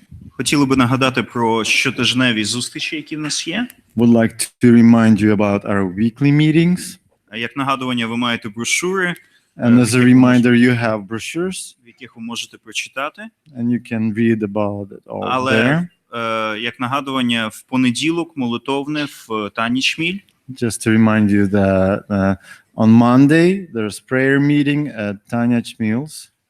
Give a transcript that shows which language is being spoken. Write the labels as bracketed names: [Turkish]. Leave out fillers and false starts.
[Ukrainian] Хотіли би нагадати про щотижневі зустрічі, які в нас є. [English] Would like to remind you about our weekly meetings. [Ukrainian] Як нагадування, ви маєте брошури, [English] And as a reminder, you have brochures, [Ukrainian] в яких ви можете прочитати. [English] and you can read about it all [Ukrainian] Але [English] there. [Ukrainian] як нагадування, в понеділок молитовне в Тані Чміль. [English] Just to remind you that on Monday there's prayer meeting at Tanya Chmil's